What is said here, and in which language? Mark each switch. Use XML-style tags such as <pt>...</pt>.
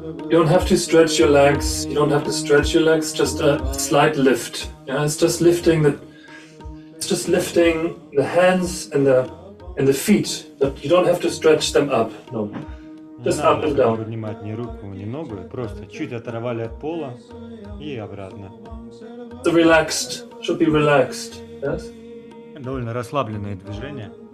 <en>You don't have to stretch your legs. You don't have to stretch your legs. Just a slight lift. Yeah, it's just lifting the hands and the feet. But you don't have to stretch them up. No, just up and down.</en> <ru>Поднимать ни руку, ни ногу. Просто чуть оторвали от пола и обратно.</ru> <en>The relaxed should be relaxed. Yes.</en> <ru>Довольно расслабленные движения.</ru>